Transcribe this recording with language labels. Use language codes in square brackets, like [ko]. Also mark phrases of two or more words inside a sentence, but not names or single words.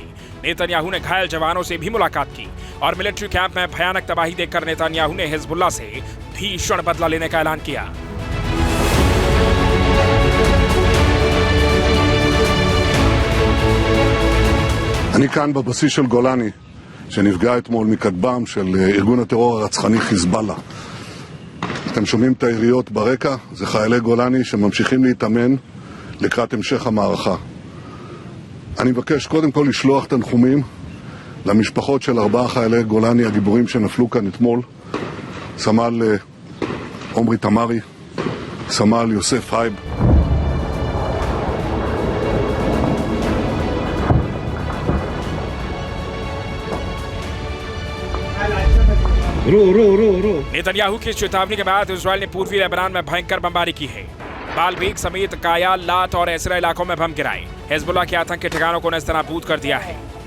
[hi] नेतन्याहू ने घायल जवानों से भी मुलाकात की और [en] military camp [hi] में भयानक तबाही देखकर नेतन्याहू ने हिजबुल्लाह से भीषण बदला लेने का ऐलान किया। [he] אני כאן בבסיס של גולני שנפגע אתמול מכטב"ם של ארגון הטרור הרצחני חיזבאללה. אתם שומעים את היריות ברקע? זה חיילי גולני שממשיכים להתאמן לקראת המשך המערכה. אני מבקש קודם כל לשלוח תנחומים למשפחות של 4 חיילי גולני הגיבורים שנפלו כאן אתמול. סמל עומרי תמרי, סמל יוסף הייב. [hi] नेतन्याहू की चेतावनी के बाद इजराइल ने पूर्वी लेबनान में भयंकर बमबारी की है। बालबेक समेत काया, लात और एसरा इलाकों में बम गिराए, हिजबुल्लाह के आतंकी ठिकानों को नेस्तनाबूद कर दिया है।